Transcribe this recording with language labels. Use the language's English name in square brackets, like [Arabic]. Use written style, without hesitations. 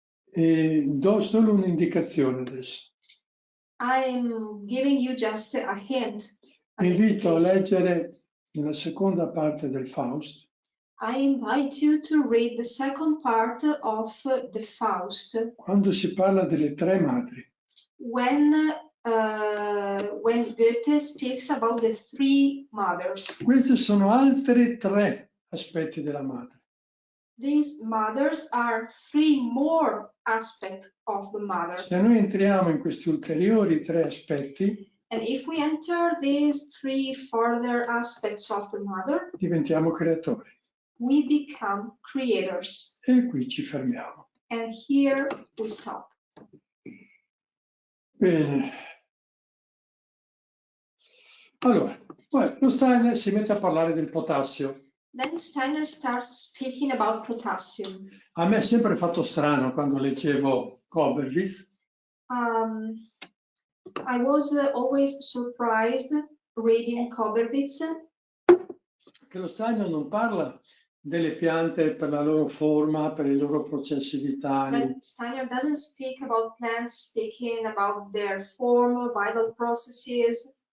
[Italian] Do solo un'indicazione adesso. [English] I'm giving you just a hint. [Italian] Vi invito a leggere nella seconda parte del Faust. [English] I invite you to read the second part of the Faust. [Italian] Quando si parla delle tre madri. [English] When Goethe speaks about the three mothers. [Italian] Questi sono altri tre aspetti della madre. [English] These mothers are three more aspects of the mother. [Italian] Se noi entriamo in questi ulteriori tre aspetti, [English] and if we enter these three further aspects of the mother, [Italian] diventiamo creatori. [English] We become creators. [Italian] E qui ci fermiamo. [English] And here we stop. [Italian] Bene. Allora, poi lo Steiner si mette a parlare del potassio. [English] Then Steiner starts speaking about potassium. [Italian] A me è sempre fatto strano quando leggevo Koberwitz. [English] I was always surprised reading Koberwitz. [Italian] Che lo Steiner non parla delle piante per la loro forma, per i loro processi vitali. [English] That Steiner doesn't speak about plants, speaking about their form, vital processes.